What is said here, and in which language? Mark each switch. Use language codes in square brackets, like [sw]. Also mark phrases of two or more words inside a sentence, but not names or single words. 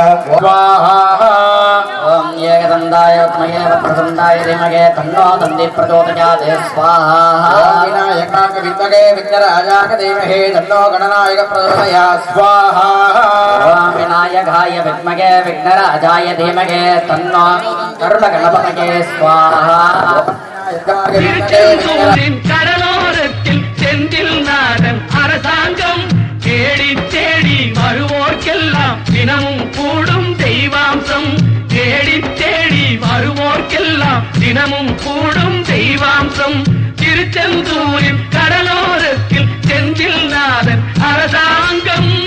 [sa] ओम एकदंताय विद्महे वक्रतुंडाय धीमहि तन्नो दन्ति प्रचोदयात् स्वाहा विनायकाय विद्महे विघ्नराजाय धीमहि तन्नो गणनायक प्रचोदयात् स्वाहा ओम विनायकाय विद्महे विघ्नराजाय धीमहि तन्नो करुणगणपतये स्वाहा [ta] கடலோரத்தில் செந்தில் நாதன் அரசாங்கம் தேடி தேடி தினமும் கூடும் தெய்வாம்சம் தேடி தேடி வருவோர்க்கெல்லாம் தினமும் கூடும் தெய்வாம்சம் திருச்செந்தூரின் கடலோரத்தில் செந்தில்நாதன் அரசாங்கம்